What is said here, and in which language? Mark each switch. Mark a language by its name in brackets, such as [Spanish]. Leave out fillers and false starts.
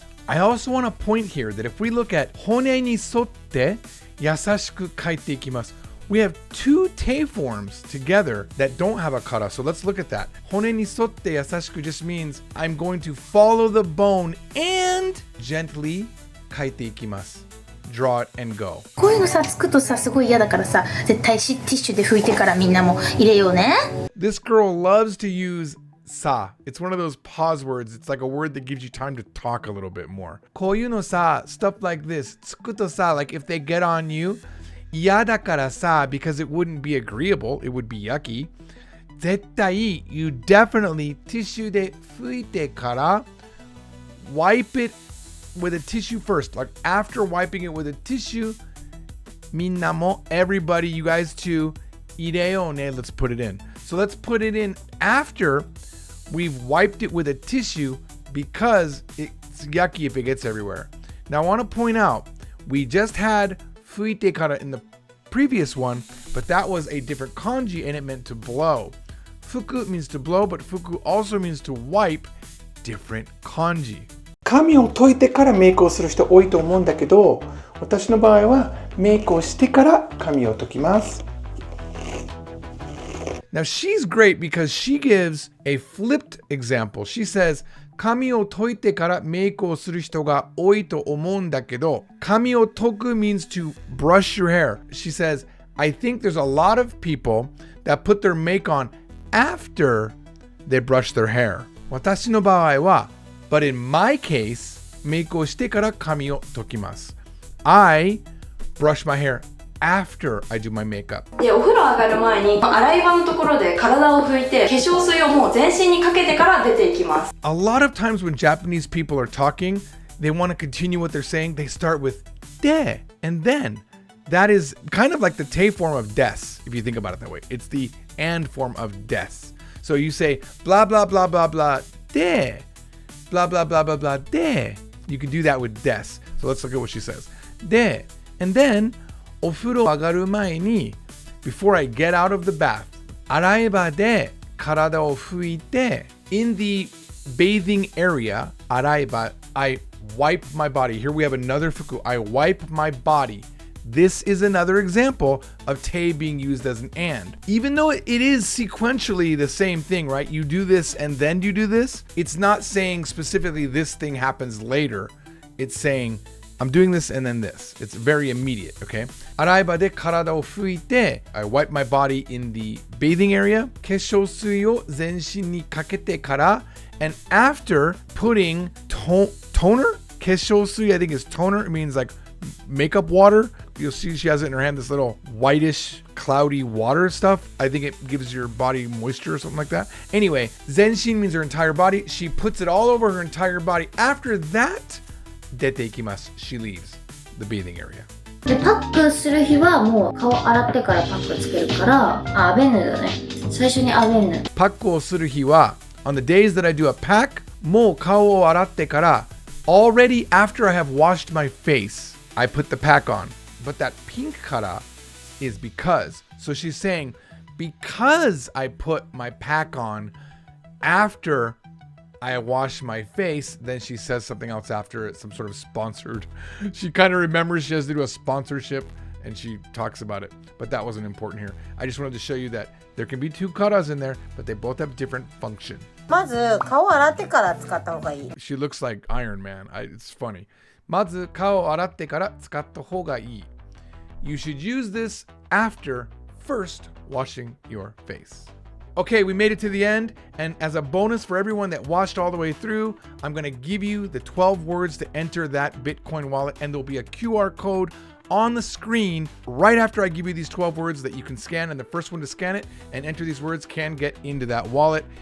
[English] I also want to point here that if we look at [Japanese] 骨に沿って優しく書いていきます。 [English] We have two te forms together that don't have a kara. So let's look at that. [Japanese] 骨に沿って優しく [English] just means I'm going to follow the bone and gently [Japanese] 書いていきます。 [English] Draw it and go. [Japanese] こういうのさつくとさすごい嫌だからさ絶対ティッシュで拭いてからみんなも入れようね。 [English] This girl loves to use sa. It's one of those pause words. It's like a word that gives you time to talk a little bit more. [Japanese] こういうのさ [English] stuff like this [Japanese] つくとさ [English] like if they get on you [Japanese] 嫌だからさ [English] because it wouldn't be agreeable, it would be yucky. [Japanese] 絶対 [English] you definitely [Japanese] ティッシュで拭いてから [English] wipe it with a tissue first. Like after wiping it with a tissue [Japanese] みんなも [English] everybody, you guys too [Japanese] 入れようね. [English] Let's put it in. So let's put it in after we've wiped it with a tissue because it's yucky if it gets everywhere. Now I want to point out, we just had [Japanese] 拭いてから [English] in the previous one, but that was a different kanji and it meant to blow. 拭く means to blow, but 拭く also means to wipe. Different kanji. [Japanese] 髪を解いてからメイクをする人多いと思うんだけど、私の場合はメイクをしてから髪を解きます。 [English] Now she's great because she gives a flipped example. She says, [Japanese] 髪を解いてからメイクをする人が多いと思うんだけど、髪を解く [English] means to brush your hair. She says, I think there's a lot of people that put their make on after they brush their hair. [Japanese] 私の場合は、 [English] but in my case, [Japanese] メイクをしてから髪を解きます。 [English] I brush my hair after I do my makeup. [Japanese] で、お風呂上がる前に洗い場のところで体を拭いて化粧水をもう全身にかけてから出ていきます。 [English] A lot of times when Japanese people are talking, they want to continue what they're saying. They start with de and then. That is kind of like the te form of des, if you think about it that way. It's the and form of des. So you say blah blah blah blah blah de, blah blah blah blah blah de. You can do that with des. So let's look at what she says. De, and then [Japanese] お風呂上がる前に [English] before I get out of the bath [Japanese] 洗い場で体を拭いて [English] in the bathing area [Japanese] 洗い場 [English] I wipe my body. Here we have another fuku. I wipe my body. This is another example of te being used as an and. Even though it is sequentially the same thing, right? You do this and then you do this. It's not saying specifically this thing happens later. It's saying I'm doing this and then this. It's very immediate, okay? [Japanese] 洗い場で体を拭いて [English] I wipe my body in the bathing area. [Japanese] 化粧水を全身にかけてから [English] and after putting toner? 化粧水 I think is toner. It means like makeup water. You'll see she has it in her hand, this little whitish, cloudy water stuff. I think it gives your body moisture or something like that. Anyway, zenshin means her entire body. She puts it all over her entire body. After that, [Japanese] 出ていきます. [English] She leaves the bathing area. [Japanese] でパックする日はもう顔洗ってからパックつけるからアベヌだね。最初にアベヌ。パックをする日は [English] on the days that I do a pack [Japanese] もう顔を洗ってから [English] already after I have washed my face I put the pack on. But that pink kara is because. So she's saying because I put my pack on after I wash my face, then she says something else after it, some sort of sponsored. She kind of remembers she has to do a sponsorship and she talks about it. But that wasn't important here. I just wanted to show you that there can be two karas in there, but they both have different function. [Japanese] まず顔洗ってから使った方がいい。 [English] She looks like Iron Man. It's funny. [Japanese] まず顔を洗ってから使った方がいい. [English] You should use this after first washing your face. Okay, we made it to the end, and as a bonus for everyone that watched all the way through, I'm going to give you the 12 words to enter that Bitcoin wallet, and there'll be a QR code on the screen right after I give you these 12 words that you can scan, and the first one to scan it and enter these words can get into that wallet.